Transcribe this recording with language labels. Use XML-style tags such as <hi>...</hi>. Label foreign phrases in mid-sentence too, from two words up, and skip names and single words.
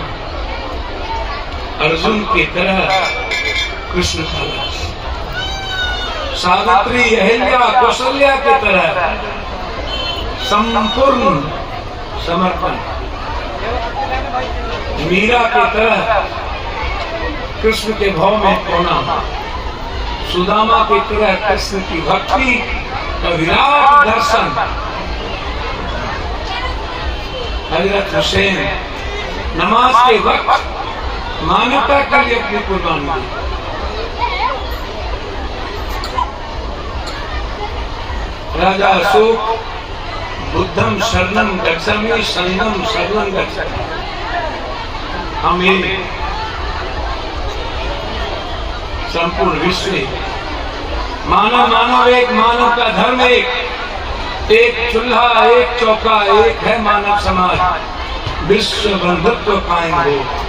<hi>अर्जुन की तरह कृष्ण का लक्ष्य, सावित्री, अहिल्या, कौशल्या की तरह संपूर्ण समर्पण, मीरा की तरह कृष्ण के भाव में होना, सुदामा की तरह कृष्ण की भक्ति का विराट दर्शन, हजरत हुसैन नमाज के वक्त मानवता के लिए अपनी कुर्बानी दी।</hi> <pi>राजा अशोक बुद्धम शरणम गच्छामि शरणम शरणम गच्छामि,</pi> <hi>हमें संपूर्ण विश्व मानव मानव एक, मानव का धर्म एक चूल्हा, एक चौका, एक है मानव समाज, विश्व बंधुत्व कायम हो।</hi>